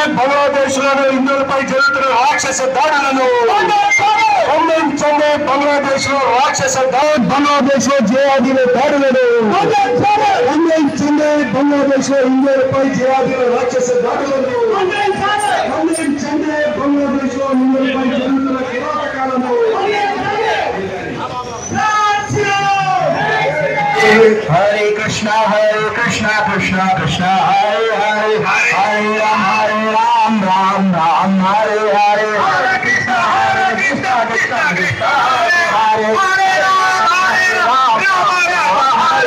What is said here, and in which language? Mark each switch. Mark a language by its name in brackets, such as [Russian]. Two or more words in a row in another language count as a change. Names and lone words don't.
[Telugu] బంగ్లాదేశ్ లో హిందువులపై జరుగుతున్న రాక్షస దాడులను ఖండించండి. బంగ్లాదేశ్ లో బంగ్లాదేశ్ లో జిహాదీల దాడులను ఖండించండి. బంగ్లాదేశ్ లో హిందువులపై జిహాదీల రాక్షస దాడులను ఖండించండి. బంగ్లాదేశ్ లో హిందువులపై జరుగుతున్న కిరాతకాలను [Sanskrit] हरे कृष्णा कृष्णा कृष्णा हरे हरे हरे राम राम हरे हरे कृष्णा कृष्णा कृष्णा हरे राम हरे